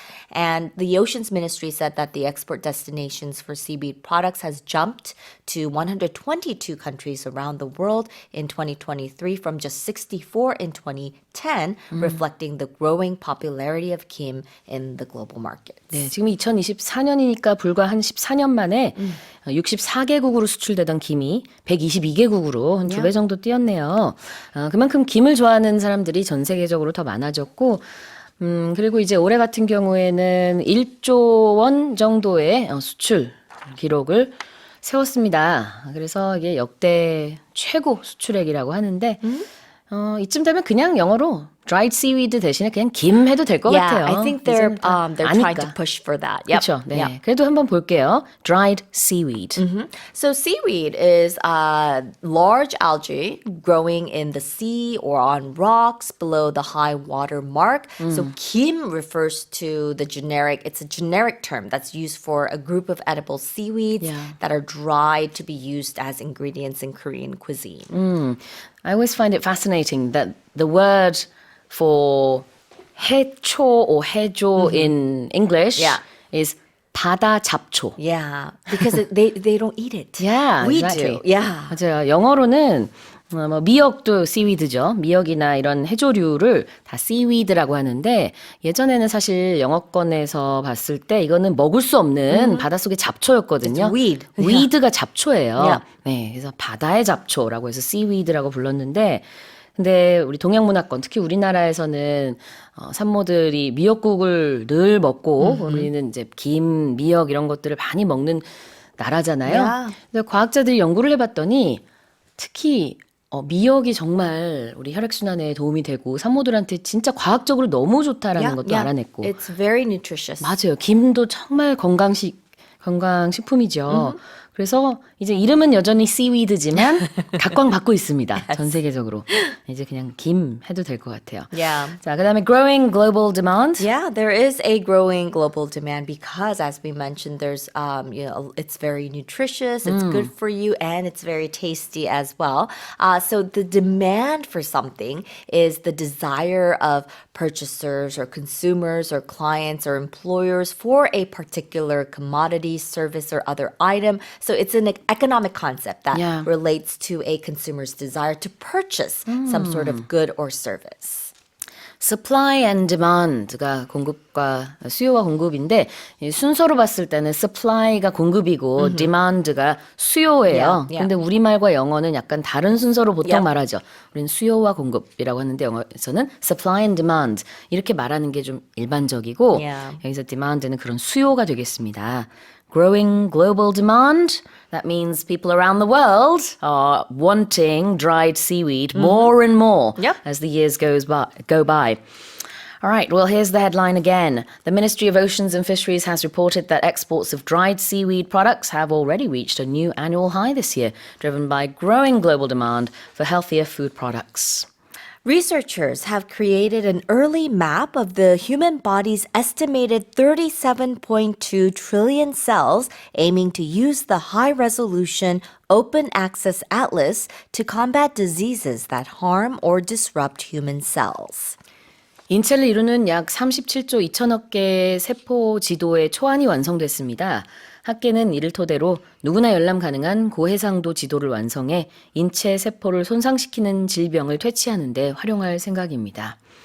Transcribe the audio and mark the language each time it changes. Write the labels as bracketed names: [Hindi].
[English] And the Oceans Ministry said that the export destinations for seaweed products has jumped to 122 countries around the world in 2023 from just 64 in 2010, reflecting the growing popularity of kim in the global market. [Korean] 네, 지금 2024년이니까 불과 한 14년 만에 64개국으로 수출되던 김이 122개국으로 한 2배 정도 뛰었네요. 그만큼 김을 좋아하는 사람들이 전 세계적으로 더 많아졌고 그리고 이제 올해 같은 경우에는 1조 원 정도의 수출 기록을 세웠습니다. 그래서 이게 역대 최고 수출액이라고 하는데 이쯤 되면 그냥 영어로 dried seaweed 대신에 그냥 김 해도 될 것 같아요. [English] I think they're trying to [Korean] 아니까. [English] push for that. Yep. [Korean] 그렇죠. 네. [English] Yep. [Korean] 그래도 한번 볼게요. dried seaweed. [English] So seaweed is large algae growing in the sea or on rocks below the high water mark. So kim refers to the generic, it's a generic term that's used for a group of edible seaweeds that are dried to be used as ingredients in Korean cuisine. I always find it fascinating that the word for 해초 or 해조 in English is 바다 잡초. Yeah, because they don't eat it. Yeah, we exactly. do. Yeah. [Korean] 맞아요. 영어로는 뭐 미역도 seaweed죠. 미역이나 이런 해조류를 다 seaweed라고 하는데 예전에는 사실 영어권에서 봤을 때 이거는 먹을 수 없는 바닷속의 잡초였거든요. [English] It's weed. [Korean] weed가 잡초예요. [English] Yeah. [Korean] 네, 그래서 바다의 잡초라고 해서 seaweed라고 불렀는데 근데 우리 동양 문화권 특히 우리나라에서는 산모들이 미역국을 늘 먹고 우리는 이제 김, 미역 이런 것들을 많이 먹는 나라잖아요. [English] Yeah. [Korean] 근데 과학자들이 연구를 해봤더니 특히 미역이 정말 우리 혈액순환에 도움이 되고 산모들한테 진짜 과학적으로 너무 좋다라는 것도 알아냈고 [English] It's very nutritious. [Korean] 맞아요. 김도 정말 건강식품이죠. 그래서 이제 이름은 여전히 seaweed지만 각광받고 있습니다. 전 세계적으로. 이제 그냥 김 해도 될 것 같아요. [English] Yeah. [Korean] 자, 그다음에 [English] growing global demand. Yeah, there is a growing global demand because, as we mentioned, there's it's very nutritious, it's good for you, and it's very tasty as well. So the demand for something is the desire of purchasers or consumers or clients or employers for a particular commodity, service, or other item. So it's an economic concept that Yeah. relates to a consumer's desire to purchase some sort of good or service. [Korean] supply and demand가 공급과 수요와 공급인데 이 순서로 봤을 때는 supply가 공급이고 demand가 수요예요. [English] Yeah, yeah. [Korean] 근데 우리말과 영어는 약간 다른 순서로 보통 [English] Yep. [Korean] 말하죠. 우리는 수요와 공급이라고 하는데 영어에서는 supply and demand 이렇게 말하는 게 좀 일반적이고 [English] Yeah. [Korean] 여기서 demand는 그런 수요가 되겠습니다. [English] Growing global demand. That means people around the world are wanting dried seaweed more and more Yep. as the years go by. All right, well, here's the headline again. The Ministry of Oceans and Fisheries has reported that exports of dried seaweed products have already reached a new annual high this year, driven by growing global demand for healthier food products. Researchers have created an early map of the human body's estimated 37.2 trillion cells, aiming to use the high-resolution open access atlas to combat diseases that harm or disrupt human cells. [Korean] 인체를 이루는 약 37조 2천억 개의 세포 지도의 초안이 완성됐습니다. 학계는 이를 토대로 누구나 열람 가능한 고해상도 지도를 완성해 인체 세포를 손상시키는 질병을 퇴치하는 데 활용할 생각입니다.